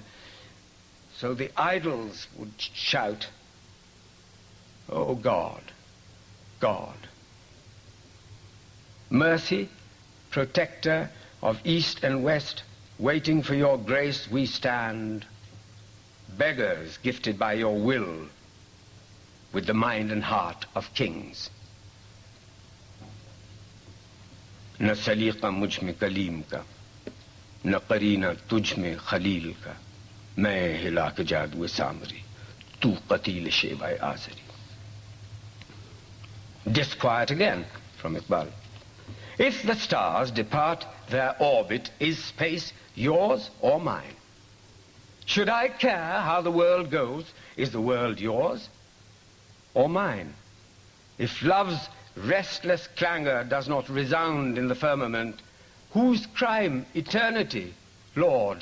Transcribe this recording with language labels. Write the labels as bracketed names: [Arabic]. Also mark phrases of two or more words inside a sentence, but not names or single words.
[English] So the idols would shout, "Oh God, God." Mercy, protector of East and West, waiting for your grace we stand, beggars gifted by your will, with the mind and heart of kings. [Urdu] نہ سلیقہ مجھ میں کلیم کا، نہ قرینہ تجھ میں خلیل کا، میں ہلا کے جادو سامری, تو قتیل شیوۂ آزری. [English] Disquiet again from Iqbal. If the stars depart their orbit, is space yours or mine? Should I care how the world goes? Is the world yours or mine? If love's restless clangor does not resound in the firmament, whose crime eternity, Lord?